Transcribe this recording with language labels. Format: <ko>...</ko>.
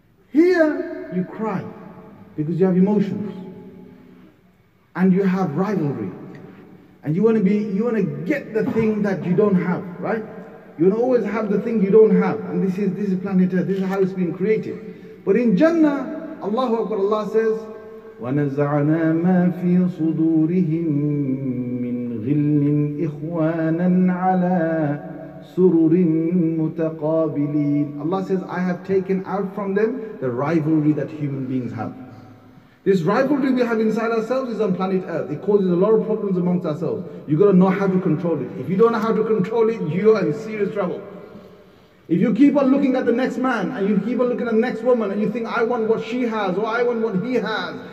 <en>Here, you cry because you have emotions and you have rivalry, and you want to get the thing that you don't have, right? You will always have the thing you don't have. And this is planet Earth. This is how it's been created. But in Jannah, Allahu Akbar, Allah says,</en> <ar>وَنَزَعْنَا مَا فِي صُدُورِهِم مِّن غِلٍّ إِخْوَانًا عَلَى سُرُرٍ مُتَقَابِلِينَ.</ar> <en>Allah says, I have taken out from them the rivalry that human beings have. This rivalry we have inside ourselves is on planet Earth. It causes a lot of problems amongst ourselves. You've got to know how to control it. If you don't know how to control it, you are in serious trouble. If you keep on looking at the next man, and you keep on looking at the next woman, and you think, I want what she has, or I want what he has.</en>